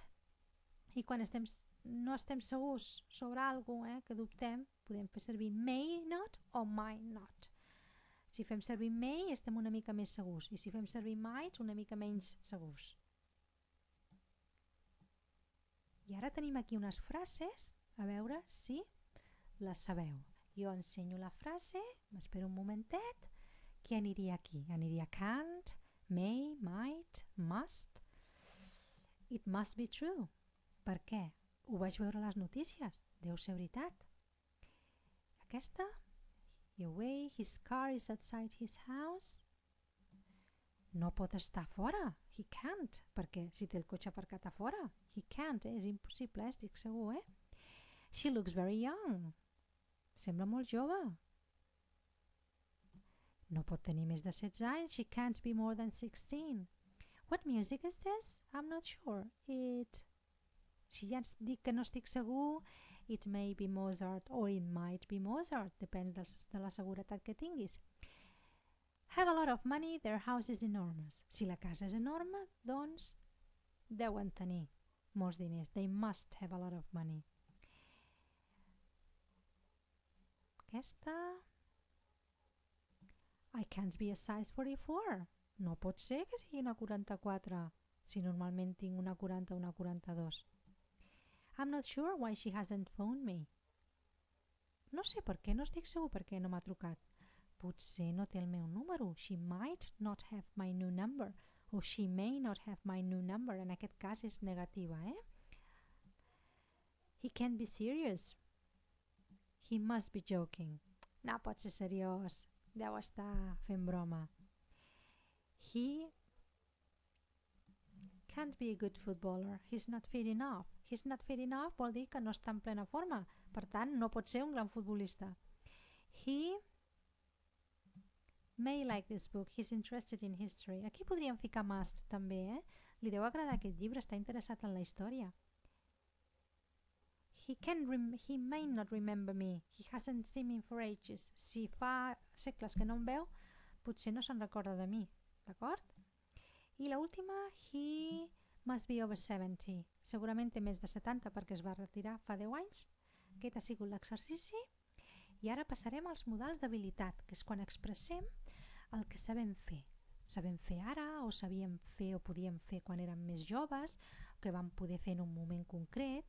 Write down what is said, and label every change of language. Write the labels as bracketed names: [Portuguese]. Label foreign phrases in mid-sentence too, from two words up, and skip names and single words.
[Catalan] I quan no estem segurs sobre alguna cosa que dubtem, podem fer servir [English] may not [Catalan] o [English] might not. [Catalan] Si fem servir may estem una mica més segurs i si fem servir might una mica menys segurs. I ara tenim aquí unes frases, a veure si les sabeu. Jo ensenyo la frase, m'espero un momentet, què aniria aquí? [English] Aniria can't, may, might, must. It must be true. [Catalan] Per què? Ho vaig veure a les notícies. Deu ser veritat. Aquesta, [English] away, his car is outside his house. [Catalan] no pot estar fora. [English] He can't, [Catalan] perquè si té el cotxe aparcat a fora. [English] He can't, [Catalan] és impossible, estic segur, [English] She looks very young. [Catalan] Sembla molt jove. No pot tenir més de 16 anys. [English] She can't be more than 16. What music is this? I'm not sure. [Catalan] Si ja dic que no estic segur, [English] it may be Mozart or it might be Mozart. [Catalan] Depèn de la seguretat que tinguis. [English] Have a lot of money, their house is enormous. [Catalan] Si la casa és enorme, doncs deuen tenir molts diners. [English] They must have a lot of money. [Catalan] Aquesta... [English] I can't be a size 44. [Catalan] No pot ser que sigui una 44, si normalment tinc una 40 o una 42. [English] I'm not sure why she hasn't phoned me. [Catalan] No sé per què, no estic segur per què no m'ha trucat. Potser no té el meu número. [English] She might not have my new number. O she may not have my new number. [Catalan] En aquest cas és negativa, [English] He can't be serious. He must be joking. [Catalan] No pot ser seriós. Deu estar fent broma. [English] He can't be a good footballer. He's not fit enough. He's not fit enough [Catalan] vol dir que no està en plena forma. Per tant, no pot ser un gran futbolista. [English] He may like this book. He's interested in history. [Catalan] Aquí podríem ficar must també, Li deu agradar aquest llibre, està interessat en la història. [English] He may not remember me. He hasn't seen me for ages. [Catalan] Si fa segles que no em veu, potser no se'n recorda de mi. D'acord? I l'última, [English] he must be over 70. [Catalan] Segurament té més de 70 perquè es va retirar fa 10 anys. Aquest ha sigut l'exercici. I ara passarem als modals d'habilitat, que és quan expressem el que sabem fer. Sabem fer ara, o sabíem fer o podíem fer quan érem més joves, que vam poder fer en un moment concret.